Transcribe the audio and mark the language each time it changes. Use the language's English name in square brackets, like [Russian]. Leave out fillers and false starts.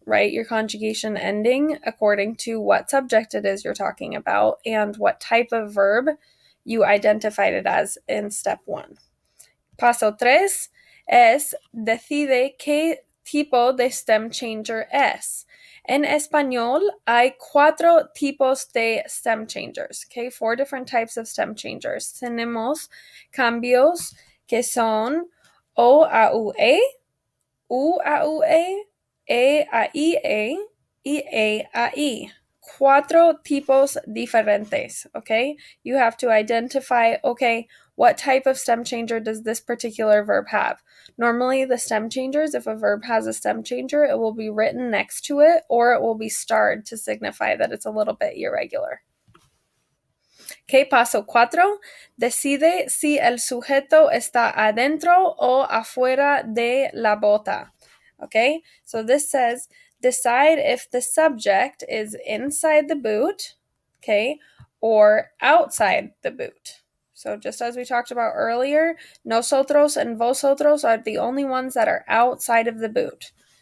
[English] Write your conjugation ending according to what subject it is you're talking about and what type of verb you identified it as in step one. [Spanish] Paso tres es decide qué tipo de stem changer es. En español hay 4 tipos de stem changers, okay? [English] 4 different types of stem changers. [Spanish] Tenemos cambios que son O a UE, U a UE, a IE, y a I. 4 tipos diferentes, okay? [English] You have to identify, okay, what type of stem changer does this particular verb have? Normally, the stem changers, if a verb has a stem changer, it will be written next to it, or it will be starred to signify that it's a little bit irregular. [Spanish] Okay, paso 4. Decide si el sujeto está adentro o afuera de la bota. [English] Okay, so this says decide if the subject is inside the boot, okay, or outside the boot. So just as we talked about earlier, nosotros and vosotros are the only ones that are outside of the boot.